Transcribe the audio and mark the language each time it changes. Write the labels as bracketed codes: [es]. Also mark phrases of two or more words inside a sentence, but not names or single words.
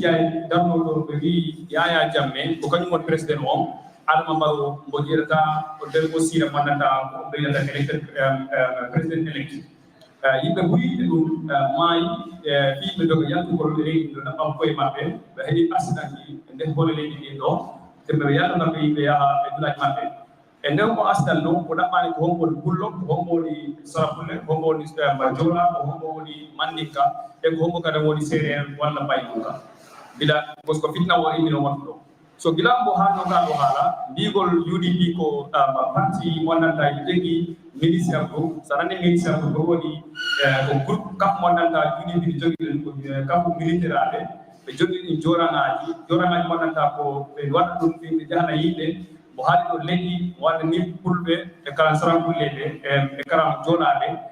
[ff] darno ɗo ɓe wi Yaya Jammeh ko kañum woni président on Adama Barrow mbo jeerata o nder o siira mannata ko ɓeydata [fr] élected président élect [ff] yimɓe buyide ɗum maayi ɓiɓɓe doga yaltugol leydi ɗo naɓɓam koye maɓɓe ɓe heeɗi accident ji e nder hole leydi ɗin ɗo te ɓe yaltanaɓe yimɓe yaha e village maɓɓe e nder ko accident ɗo ko ɗaɓɓani ko hombo woni pullo ko hombo woni sarapulle ko hombo woni jola ko hombo woni mandinka e ko hombo kadi woni séréer walla baynuka bila [fr] parce que [ff] fitna o imino wonto ɗo so gila mbo haalno ka ɗo haala ndigol UDP ko parti wonnanta jogii ministère groupe so ranndi ministère groupe ɗo woni ko groupe kaf wonnanta UDP ɗi jogii ɗen ko kafu militaire aɓe ɓe jogii ɗin joranaji wonnanta ko ɓe waɗa ɗum ɓe jahana yimɓe mo haali ɗo leƴƴi mo waɗa ni pulɓe e kala sarankulleɓe e kala joɗaɓe